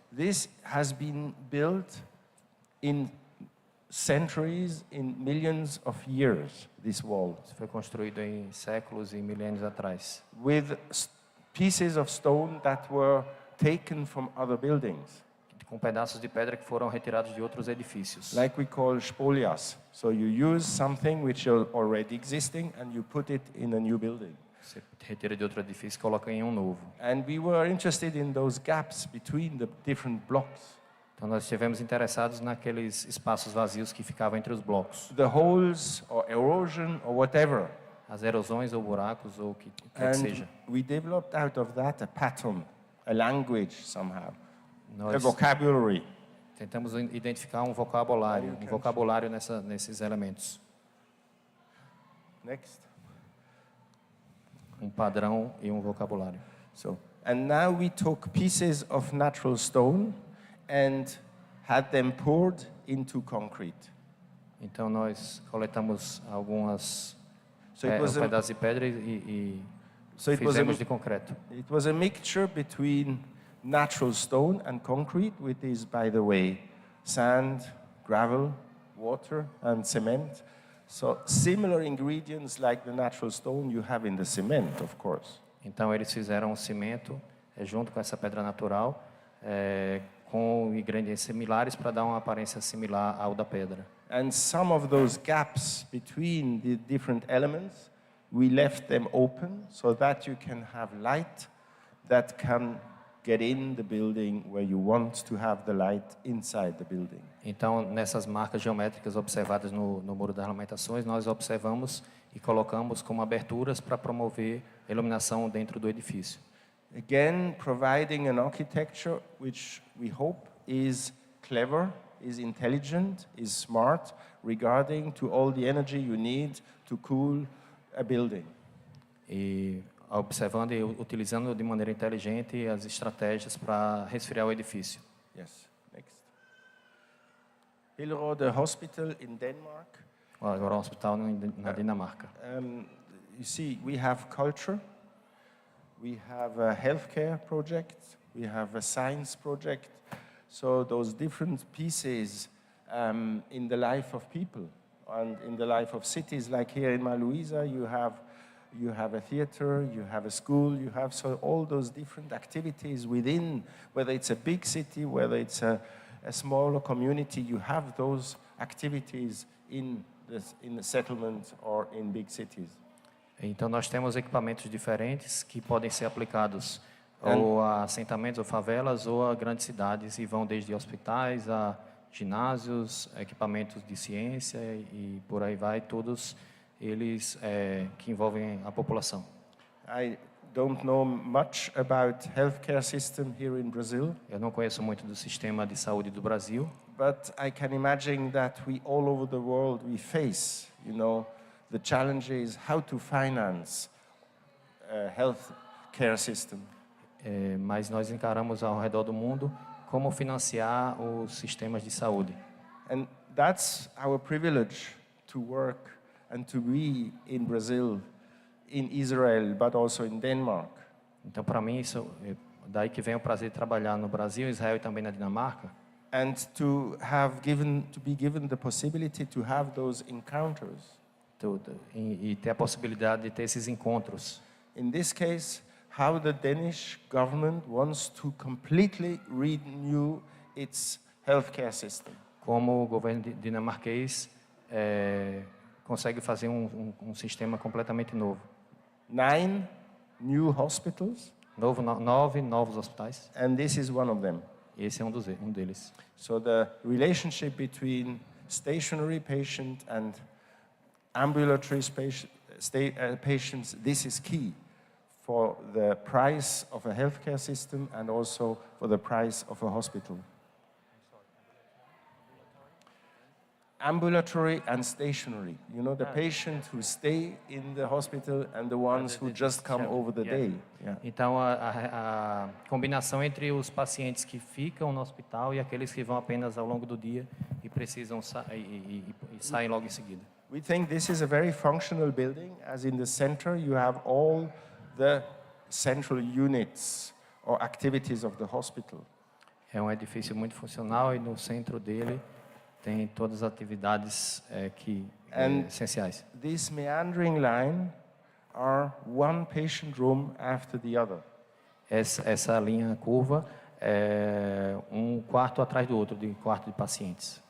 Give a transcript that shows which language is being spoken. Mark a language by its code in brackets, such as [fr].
[en] This has been built in centuries, in millions of years, this wall. [pt] Isso foi construído em séculos e milênios atrás. [en] With pieces of stone that were taken from other buildings. [pt] Com pedaços de pedra que foram retirados de outros edifícios. [en] Like we call spolias. So you use something which is already existing and you put it in a new building. [pt] Você retira de outro edifício e coloca em um novo. [en] And we were interested in those gaps between the different blocks. [pt] Então nós estivemos interessados naqueles espaços vazios que ficavam entre os blocos. [en] The holes or erosion or whatever. [pt] As erosões ou buracos ou o que quer que seja. [en] We developed out of that a pattern, a language somehow, [pt] Nós [en] a vocabulary. [pt] tentamos identificar um vocabulário nesses elementos. [en] Next. [pt] Um padrão e um vocabulário. [en] So, and now we took pieces of natural stone and had them poured into concrete. [pt] Então nós coletamos algumas [en] So [pt] pedaços de pedra e fizemos de concreto. [en] It was a mixture between natural stone and concrete, which is, by the way, sand, gravel, water, and cement. So similar ingredients like the natural stone you have in the cement, of course. [pt] Então eles fizeram um cimento junto com essa pedra natural, com ingredientes similares para dar uma aparência similar ao da pedra. [en] And some of those gaps between the different elements, we left them open so that you can have light that can get in the building where you want to have the light inside the building. [pt] Então, nessas marcas geométricas observadas no Muro das Lamentações, nós observamos e colocamos como aberturas para promover a iluminação dentro do edifício. [en] Again, providing an architecture which we hope is clever, is intelligent, is smart, regarding to all the energy you need to cool a building. [pt] E observando e utilizando de maneira inteligente as estratégias para resfriar o edifício. [en] Yes, next. Hillerød Hospital in Denmark. [pt] Agora o hospital na Dinamarca. [en] You see, we have culture, we have a healthcare project, we have a science project. So those different pieces in the life of people and in the life of cities, like here in Maluisa, you have a theater, you have a school, you have so all those different activities within, whether it's a big city, whether it's a a smaller community, you have those activities in the settlement or in big cities. [pt] Então, nós temos equipamentos diferentes que podem ser aplicados ou a assentamentos ou favelas ou a grandes cidades e vão desde hospitais a ginásios, equipamentos de ciência e por aí vai, todos eles que envolvem a população. [en] I don't know much about healthcare system here in Brazil. [pt] Eu não conheço muito do sistema de saúde do Brasil, [en] But I can imagine that we all over the world we face, the challenges how to finance a health care system. [pt] mas nós encaramos ao redor do mundo como financiar os sistemas de saúde. [en] And that's our privilege to work and to be in Brazil, in Israel, but also in Denmark. [pt] Então, para mim, isso daí que vem o prazer de trabalhar no Brasil, Israel e também na Dinamarca. [en] And to be given the possibility to have those encounters. [pt] E ter a possibilidade de ter esses encontros. [en] In this case, how the Danish government wants to completely renew its healthcare system. [pt] Como o governo dinamarquês consegue fazer um sistema completamente novo. [en] 9 new hospitals. [pt] 9 novos hospitais. [en] And this is one of them. [pt] Esse é um deles. [en] So the relationship between stationary patient and ambulatory patients, this is key for the price of a healthcare system and also for the price of a hospital. Ambulatory and stationary. The patient who stay in the hospital and the ones who just come over the day. Yeah. [pt] Então, a combinação entre os pacientes que ficam no hospital e aqueles que vão apenas ao longo do dia e precisam e saem logo em seguida. [en] We think this is a very functional building, as in the center you have all the central units or activities of the hospital. [pt] É um edifício muito funcional e no centro dele tem todas as atividades essenciais. [en] This meandering line are one patient room after the other. [pt] Essa linha curva é um quarto atrás do outro, de quarto de pacientes.